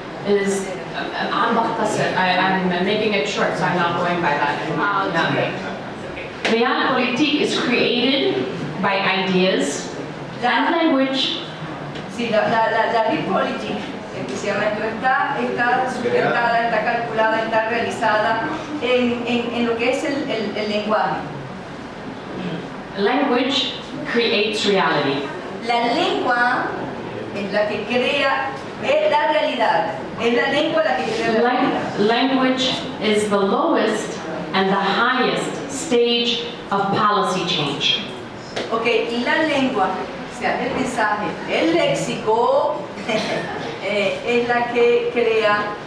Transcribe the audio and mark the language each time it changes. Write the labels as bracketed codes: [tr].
[en] is, I'm making it short, so I'm not going by that. Realpolitik is created by ideas and language [es] sí, la realpolitik, que se llama esto, está sustentada, está calculada, está realizada en lo que es el lenguaje. [en] Language creates reality. [es] La lengua es la que crea la realidad. Es la lengua la que crea la realidad. [en] Language is the lowest and the highest stage of policy change. [es] Y la lengua, o sea, el mensaje, el léxico, es la que crea